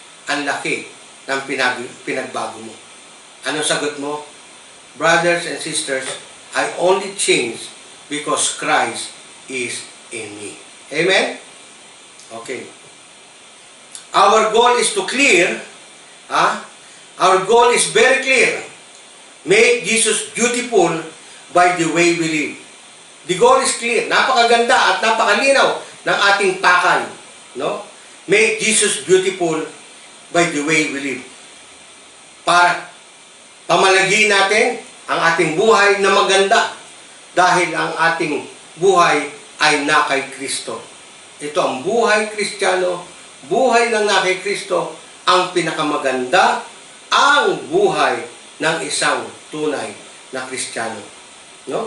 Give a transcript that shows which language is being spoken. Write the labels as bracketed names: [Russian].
[Filipino] Ang laki ng pinagbago mo. Anong sagot mo? [English] Brothers and sisters, I only change because Christ is in me. Amen? Okay. Our goal is to clear, our goal is very clear. Make Jesus beautiful by the way we live. The goal is clear. [Filipino] Napakaganda at napakalinaw ng ating pakay. No? [English] Make Jesus beautiful by the way we live. [Filipino] Para pamalagin natin ang ating buhay na maganda dahil ang ating buhay ay na kay Kristo. Ito ang buhay Kristiyano, buhay ng na kay Kristo, ang pinakamaganda, ang buhay ng isang tunay na Kristiyano. No?